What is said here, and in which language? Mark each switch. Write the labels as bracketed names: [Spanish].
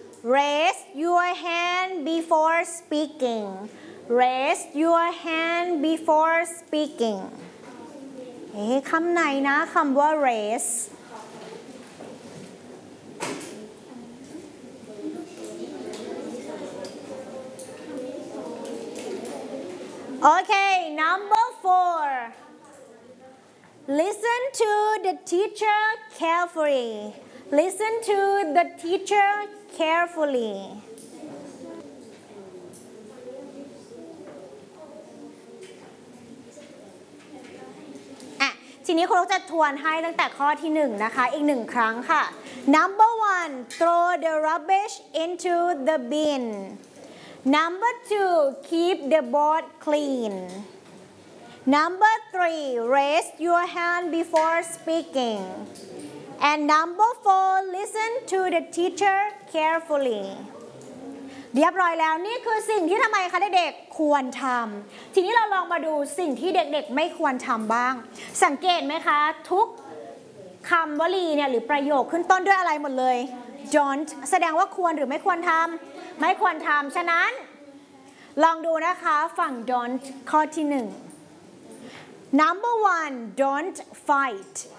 [English] Raise your hand before speaking. [Thai] คำไหนนะคำว่า raise. [English] Okay, number four. Listen to the teacher carefully. Listen to the teacher carefully. [Thai] ทีนี้ครูจะทวนให้ตั้งแต่ข้อที่หนึ่งนะคะอีกหนึ่งครั้งค่ะ [English] Number one, throw the rubbish into the bin. Number two, keep the board clean. Number three, raise your hand before speaking. And number four, listen to the teacher carefully. [Thai] เรียบร้อยแล้วนี่คือสิ่งที่ทำไมคะเด็กๆควรทำทีนี้เราลองมาดูสิ่งที่เด็กๆไม่ควรทำบ้างสังเกตไหมคะทุกคำวลีเนี่ยหรือประโยคขึ้นต้นด้วยอะไรหมดเลย Don't แสดงว่าควรหรือไม่ควรทำไม่ควรทำฉะนั้นลองดูนะคะฝั่ง Don't ข้อที่หนึ่ง [English] Number one, don't fight.